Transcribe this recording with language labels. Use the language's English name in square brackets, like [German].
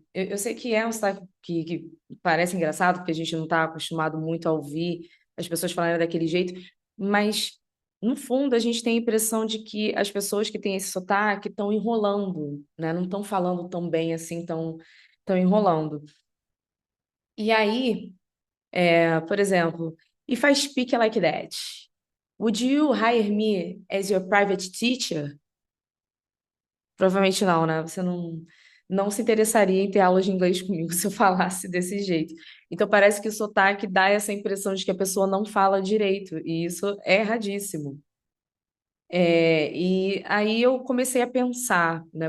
[Portuguese] Eu sei que é um sotaque que parece engraçado, porque a gente não está acostumado muito a ouvir as pessoas falarem daquele jeito, mas, no fundo, a gente tem a impressão de que as pessoas que têm esse sotaque estão enrolando, né? Não estão falando tão bem assim, estão enrolando. E aí, por exemplo, [English] if I speak like that, would you hire me as your private teacher? [Portuguese] Provavelmente não, né? Você não se interessaria em ter aulas de inglês comigo se eu falasse desse jeito. Então parece que o sotaque dá essa impressão de que a pessoa não fala direito, e isso é erradíssimo. E aí eu comecei a pensar, né?